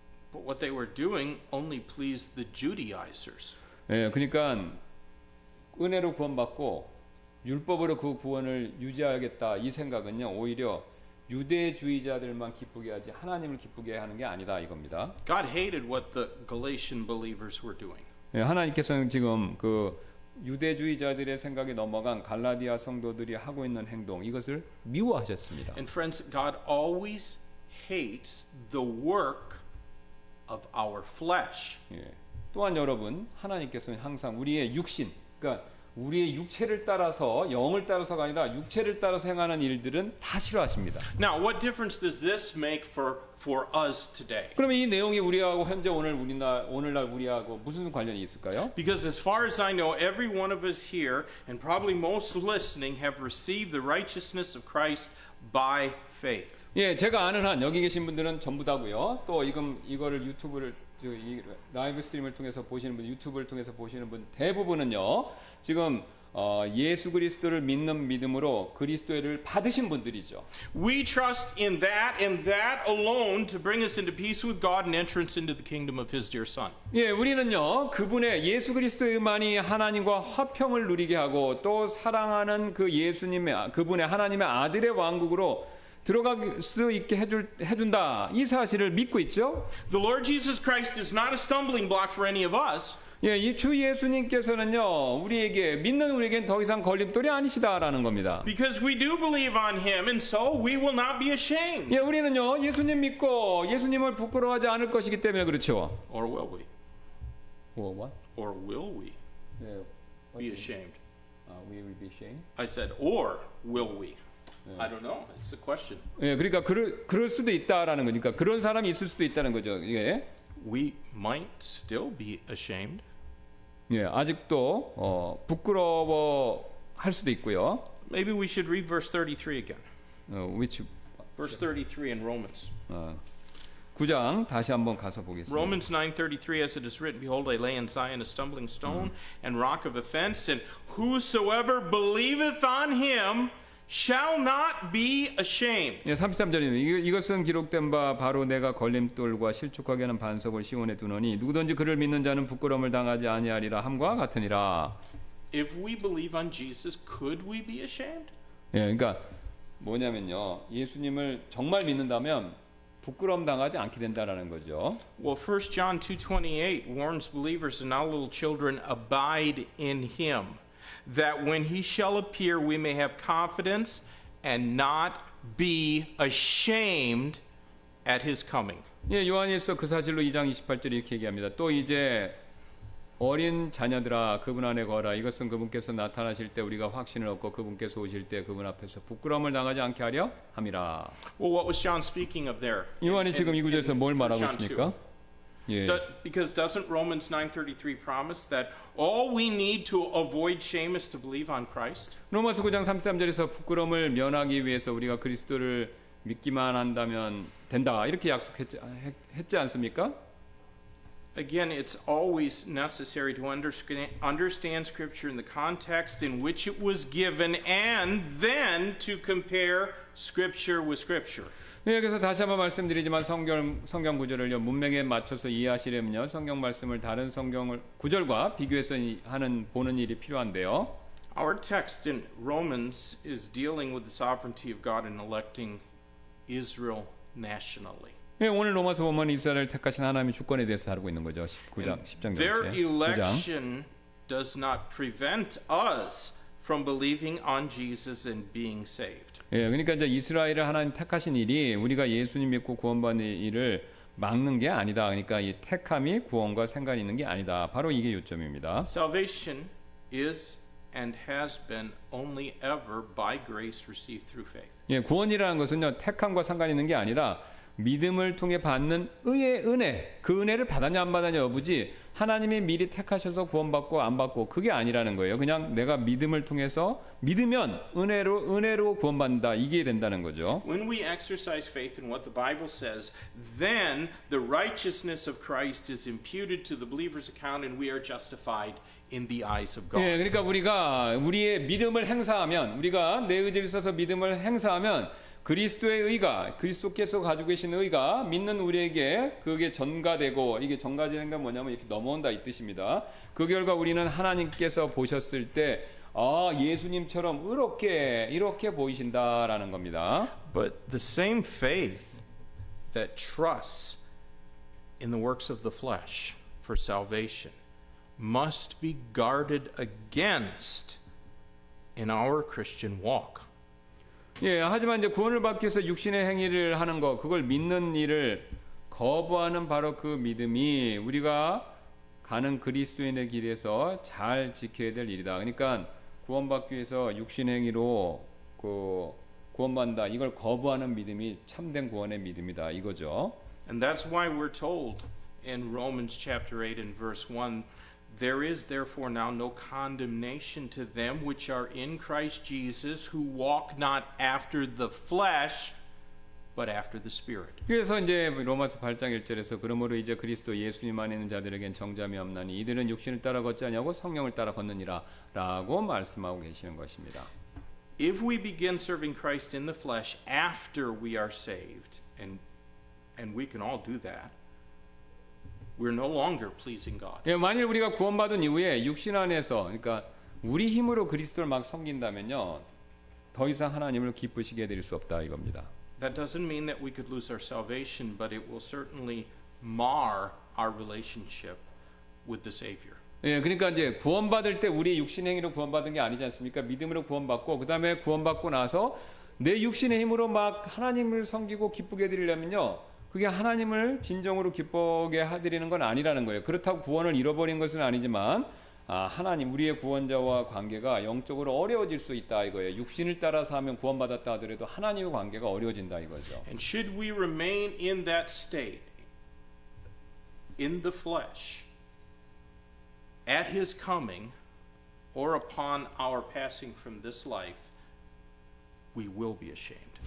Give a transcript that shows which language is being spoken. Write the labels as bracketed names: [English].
[English] But what they were doing only pleased the Judaizers. [Korean] 예, 그러니까 은혜로 구원받고 율법으로 그 구원을 유지하겠다 이 생각은요 오히려 유대주의자들만 기쁘게 하지 하나님을 기쁘게 하는 게 아니다 이겁니다. [English] God hated what the Galatian believers were doing. [Korean] 예, 하나님께서는 지금 그 유대주의자들의 생각에 넘어간 갈라디아 성도들이 하고 있는 행동 이것을 미워하셨습니다. [English] And friends, God always hates the work of our flesh. [Korean] 예. 또한 여러분 하나님께서는 항상 우리의 육신 그러니까 우리의 육체를 따라서 영을 따라서가 아니라 육체를 따라서 행하는 일들은 다 싫어하십니다. [English] Now, what difference does this make for us today? [Korean] 그러면 이 내용이 우리하고 현재 오늘날 우리하고 무슨 관련이 있을까요? [English] Because as far as I know, every one of us here, and probably most listening, have received the righteousness of Christ by faith. [Korean] 예, 제가 아는 한 여기 계신 분들은 전부 다고요. 또 이거를 유튜브를 이 라이브 스트림을 통해서 보시는 분, 유튜브를 통해서 보시는 분 대부분은요. 지금 예수 그리스도를 믿는 믿음으로 그리스도를 받으신 분들이죠. [English] We trust in that and that alone to bring us into peace with God and entrance into the kingdom of His dear Son. [Korean] 예, 우리는요 그분의 예수 그리스도만이 하나님과 화평을 누리게 하고 또 사랑하는 그 예수님의 그분의 하나님의 아들의 왕국으로 들어갈 수 있게 해준다 이 사실을 믿고 있죠. [English] The Lord Jesus Christ is not a stumbling block for any of us. [Korean] 예, 이 주 예수님께서는요 우리에게 믿는 우리에겐 더 이상 걸림돌이 아니시다라는 겁니다. [English] Because we do believe on Him, and so we will not be ashamed. [Korean] 예, 우리는요 예수님 믿고 예수님을 부끄러워하지 않을 것이기 때문에 그렇죠. [English] Or will we? What? Or will we [Korean] 예, [English] be ashamed? we will be ashamed. I said, or will we? I don't know. It's a question. [Korean] 예, 그러니까 그럴 수도 있다라는 거니까 그런 사람이 있을 수도 있다는 거죠. 예, [English] We might still be ashamed. [Korean] 예, 아직도 부끄러워할 수도 있고요. [English] Maybe we should read verse 33 again. which Verse 33 in Romans. [Korean] 9장 다시 한번 가서 보겠습니다. [English] Romans 9:33, as it is written, Behold, I lay in Zion a stumbling stone and rock of offense, and whosoever believeth on him shall not be ashamed. [Korean] 예, 33절입니다. 이것은 기록된 바 바로 내가 걸림돌과 실족하게 하는 반석을 시온에 두노니 누구든지 그를 믿는 자는 부끄러움을 당하지 아니하리라 함과 같으니라. [English] If we believe on Jesus, could we be ashamed? [Korean] 예, 그러니까 뭐냐면요. 예수님을 정말 믿는다면 부끄러움 당하지 않게 된다라는 거죠. [English] Well, 1 John 2:28 warns believers, and now little children, abide in him, that when he shall appear we may have confidence and not be ashamed at his coming. [Korean] 예, 요한일서 그 사실로 2장 28절 이렇게 얘기합니다. 또 이제 어린 자녀들아 그분 안에 거하라. 이것은 그분께서 나타나실 때 우리가 확신을 얻고 그분께서 오실 때 그분 앞에서 부끄러움을 당하지 않게 하려 함이라. [English] Well, what was John speaking of there? [Korean] 요한이 지금 이 구절에서 뭘 말하고 [English] John 2. [Korean] 있습니까? 예. [English] Because doesn't Romans 9:33 promise that all we need to avoid shame is to believe on Christ? [Korean] 로마서 9장 33절에서 부끄러움을 면하기 위해서 우리가 그리스도를 믿기만 한다면 된다. 이렇게 약속했지 않습니까? [English] Again, it's always necessary to understand Scripture in the context in which it was given and then to compare Scripture with Scripture. [Korean] 네, 그래서 다시 한번 말씀드리지만 성경 구절을요 문맥에 맞춰서 이해하시려면요 성경 말씀을 다른 성경 구절과 비교해서 보는 일이 필요한데요. [English] Our text in Romans is dealing with the sovereignty of God in electing Israel nationally. [Korean] 네, 오늘 로마서 보면 이스라엘을 택하신 하나님의 주권에 대해서 다루고 있는 거죠. 9장 10장 [English] Their [Korean] 전체 9장. [English] election does not prevent us from believing on Jesus and being saved. [Korean] 예, 그러니까 이제 이스라엘을 하나님 택하신 일이 우리가 예수님 믿고 구원받는 일을 막는 게 아니다. 그러니까 이 택함이 구원과 상관이 있는 게 아니다. 바로 이게 요점입니다. [English] Salvation is and has been only ever by grace received through faith. [Korean] 예, 구원이라는 것은요 택함과 상관이 있는 게 아니라 믿음을 통해 받는 의의 은혜, 그 은혜를 받았냐 안 받았냐 여부지 하나님이 미리 택하셔서 구원받고 안 받고 그게 아니라는 거예요. 그냥 내가 믿음을 통해서 믿으면 은혜로 구원받는다 이게 된다는 거죠. [English] When we exercise faith in what the Bible says, then the righteousness of Christ is imputed to the believer's account and we are justified in the eyes of God. [Korean] 예, 그러니까 우리가 우리의 믿음을 행사하면 우리가 내 의지에 있어서 믿음을 행사하면 그리스도의 의가 그리스도께서 가지고 계신 의가 믿는 우리에게 그게 전가되고 이게 전가되는 건 뭐냐면 이렇게 넘어온다 이 뜻입니다. 그 결과 우리는 하나님께서 보셨을 때 예수님처럼 이렇게 보이신다라는 겁니다. [English] But the same faith that trusts in the works of the flesh for salvation must be guarded against in our Christian walk. [Korean] 예, 하지만 이제 구원을 받기 위해서 육신의 행위를 하는 거, 그걸 믿는 일을 거부하는 바로 그 믿음이 우리가 가는 그리스도인의 길에서 잘 지켜야 될 일이다. 그러니까 구원받기 위해서 육신의 행위로 구원받는다. 이걸 거부하는 믿음이 참된 구원의 믿음이다. 이거죠. [English] And that's why we're told in Romans chapter 8 and verse 1, there is therefore now no condemnation to them which are in Christ Jesus, who walk not after the flesh, but after the Spirit. [Korean] 그래서 이제 로마서 8장 1절에서 그러므로 이제 그리스도 예수님 안에 있는 자들에겐 정죄함이 없나니 이들은 육신을 따라 걷지 아니하고 성령을 따라 걷느니라 라고 말씀하고 계시는 것입니다. [English] If we begin serving Christ in the flesh after we are saved, and we can all do that, we're no longer pleasing God. [Korean] 예, 만일 우리가 구원받은 이후에 육신 안에서, 그러니까 우리 힘으로 그리스도를 막 섬긴다면요, 더 이상 하나님을 기쁘시게 해드릴 수 없다 이겁니다. [English] That doesn't mean that we could lose our salvation, but it will certainly mar our relationship with the Savior. [Korean] 예, 그러니까 이제 구원받을 때 우리 육신 행위로 구원받은 게 아니지 않습니까? 믿음으로 구원받고 그 다음에 구원받고 나서 내 육신의 힘으로 막 하나님을 섬기고 기쁘게 해드리려면요, 그게 하나님을 진정으로 기쁘게 해드리는 건 아니라는 거예요. 그렇다고 구원을 잃어버린 것은 아니지만 하나님, 우리의 구원자와 관계가 영적으로 어려워질 수 있다 이거예요. 육신을 따라서 하면 구원받았다 하더라도 하나님의 관계가 어려워진다 이거죠. [English] And should we remain in that state, in the flesh, at His coming, or upon our passing from this life, we will be ashamed.